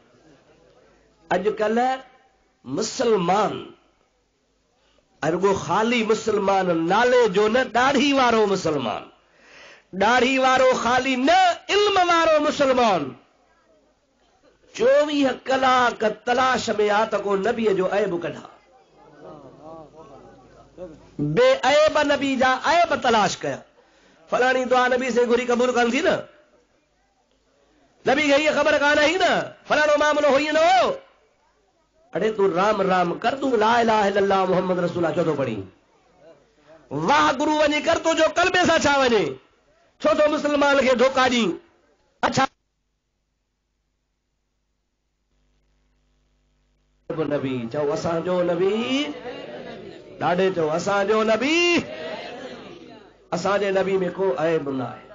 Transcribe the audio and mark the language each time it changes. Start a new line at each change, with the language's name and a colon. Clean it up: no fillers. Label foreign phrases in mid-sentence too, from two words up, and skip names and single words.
Sindhi: अॼुकल्ह मुसलमान, रुगो ख़ाली मुसलमान नाले जो न, ॾाढ़ी वारो मुसलमान, ॾाढ़ी वारो ख़ाली न, इल्म वारो मुसलमान 24 कलाक तलाश में आ त को नबीअ जो ऐब कढा, बेऐब नबी जा ऐब तलाश कया। फलाणी दुआ नबी से घुरी क़बूल कान थी न, नबी खे हीअ ख़बर कान आई न, फलाणो मामलो हुई न हो। अरे तू राम राम कर, तू
Arabic: لا إله إلا الله محمد رسول الله
Sindhi: छो थो पढ़ी? वाह गुरु वञी कर तो जो कलबे सां छा वञे, छो तो मुस्लमान खे धोखा ॾी। अच्छा नबी चओ असांजो नबी, ॾाढे चओ असांजो नबी, असांजे नबी में को ऐब न आहे।